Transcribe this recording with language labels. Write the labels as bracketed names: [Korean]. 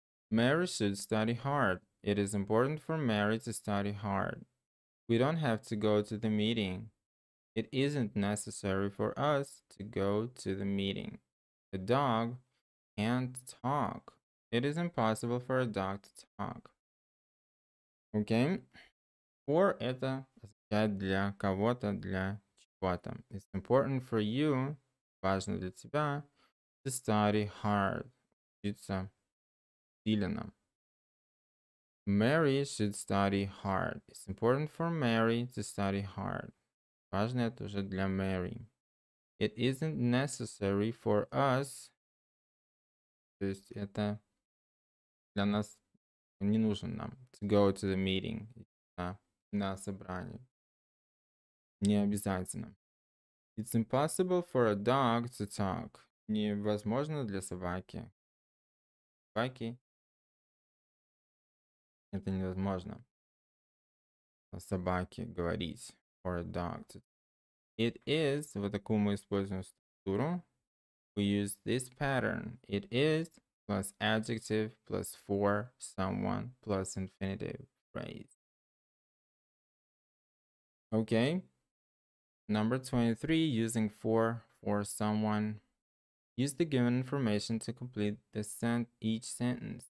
[English] Mary should study hard. It is important for Mary to study hard. We don't have to go to the meeting. It isn't necessary for us to go to the meeting. The dog can't talk. It is impossible for a dog to talk. Okay? [Russian] For это означает для кого-то, для чего-то. [English] It's important for you, [Russian] важно для тебя, [English] to study hard. [Russian] Учиться усиленно. [English] Mary should study hard. It's important for Mary to study hard. [Russian] Важно это уже для Mary. [English] It isn't necessary for us. [Russian] То есть это для нас не нужен нам. [English] To go to the meeting. [Russian] На собрание. Не обязательно. [English] It's impossible for a dog to talk. [Russian] Невозможно для собаки. Собаки это невозможно. Собаке говорить. [English] For a dog to. It is. [Russian] Вот такую мы используем структуру. [English] We use this pattern. It is plus adjective plus for someone plus infinitive phrase. Okay. Number 23, using for someone. Use the given information to complete each sentence.